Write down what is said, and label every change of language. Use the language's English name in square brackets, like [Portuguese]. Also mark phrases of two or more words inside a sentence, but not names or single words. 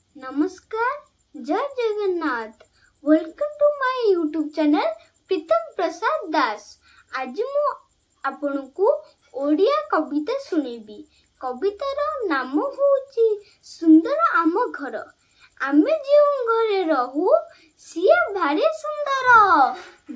[Hindi] नमस्कार, जय जगन्नाथ। [English] welcome to my YouTube channel Pritam Prasad Das. [Odia] ଆଜି ମୁଁ ଆପଣଙ୍କୁ ଓଡ଼ିଆ କବିତା ଶୁଣେଇବି। କବିତାର ନାମ ହେଉଛି ସୁନ୍ଦର ଆମ ଘର। ଆମେ ଯେଉଁ ଘରେ ରହୁ ସେଇ ଭାରି ସୁନ୍ଦର।